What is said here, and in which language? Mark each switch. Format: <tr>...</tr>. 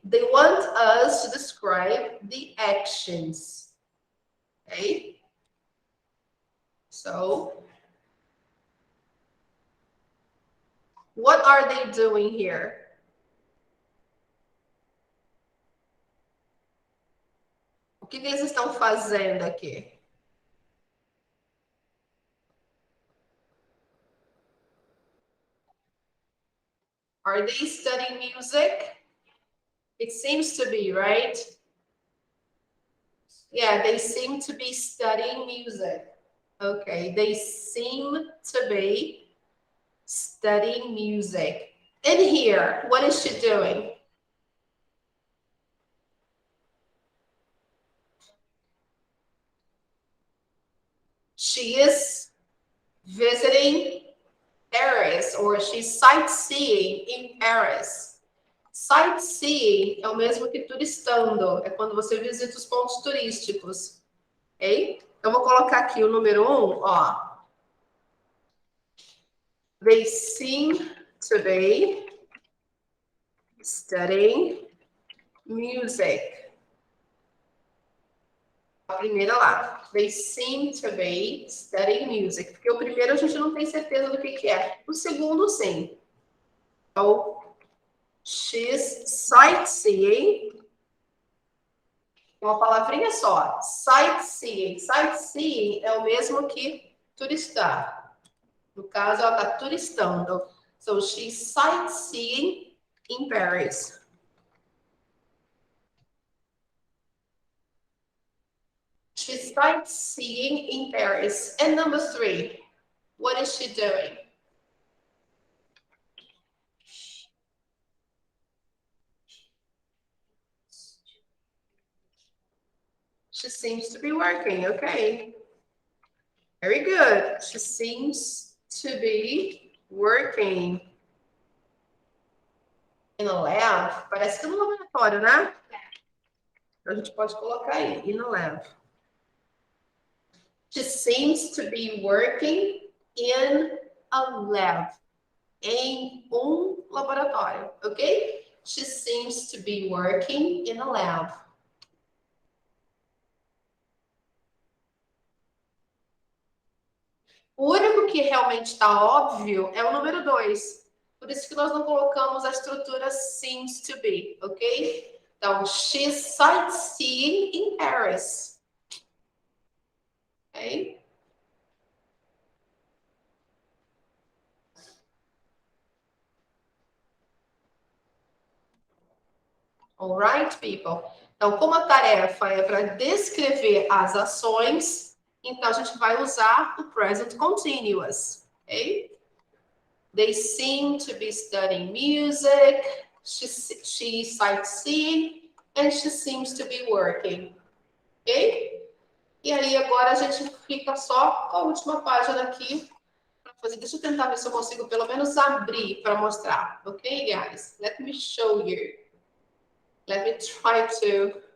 <en>They want us to describe the actions, okay? So what are they doing here?</en> <pt>O que eles estão fazendo aqui?</pt> <en>Are they studying music? It seems to be, right? Yeah, they seem to be studying music. Okay, they seem to be studying music. In here, what is she doing? She is visiting Paris, or she's sightseeing in Paris.</en> <pt>Sightseeing é o mesmo que turistando, é quando você visita os pontos turísticos, ok? Então, vou colocar aqui o número 1, ó.</pt> <en>They seem to be studying music.</en> <pt>A primeira lá.</pt> <en>They seem to be studying music.</en> <pt>Porque o primeiro a gente não tem certeza do que é. O segundo, sim.</pt> <en>Então, she's sightseeing.</en> <pt>Uma palavrinha só. Sightseeing. Sightseeing é o mesmo que turistar. No caso, ela está turistando.</pt> <en>So, she's sightseeing in Paris. She's sightseeing in Paris. And number 3, what is she doing? She seems to be working, okay. Very good. She seems to be working in a lab.</en> <pt>Parece que é no laboratório, né? A gente pode colocar aí,</pt> <en>in a lab. She seems to be working in a lab.</en> <pt>Em laboratório,</pt> <en>ok? She seems to be working in a lab.</en> <pt>O único que realmente está óbvio é o número 2. Por isso que nós não colocamos a estrutura seems to be, ok?</pt> <en>Então, she's sightseeing in Paris. Ok? Alright, people?</en> <pt>Então, como a tarefa é para descrever as ações, então a gente vai usar o present continuous, ok?</pt> <en>They seem to be studying music, she's sightseeing, and she seems to be working, ok?</en> <pt>E aí agora a gente fica só com a última página aqui para fazer. Deixa eu tentar ver se eu consigo pelo menos abrir para mostrar, ok, guys?</pt> <en>Let me show you. Let me try to.</en>